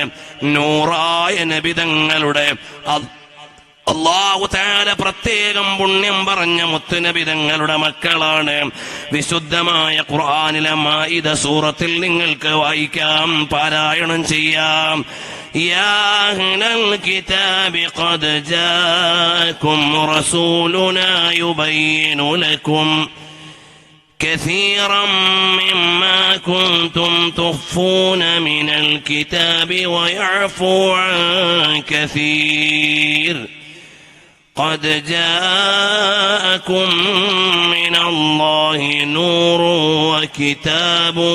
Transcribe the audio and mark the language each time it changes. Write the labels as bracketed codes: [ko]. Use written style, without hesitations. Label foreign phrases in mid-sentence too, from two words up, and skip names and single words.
[ml] നൂറായ നബിതങ്ങളുടെ [ar] الله تعالى [ml] പ്രത്യേകം പുണ്യം പറഞ്ഞ മുത്തുനബിതങ്ങളുടെ മക്കളാണ്. വിശുദ്ധമായ ഖുർആനിലെ മാഇദ സൂറത്തിൽ നിങ്ങൾക്ക് വായിക്കാം, പാരായണം ചെയ്യാം. [ar] يا أهل الكتاب قد جاءكم رسولنا يبين لكم كثيرا مما كنتم تخفون من الكتاب ويعفو عن كثير قد جاءكم من الله نور وكتاب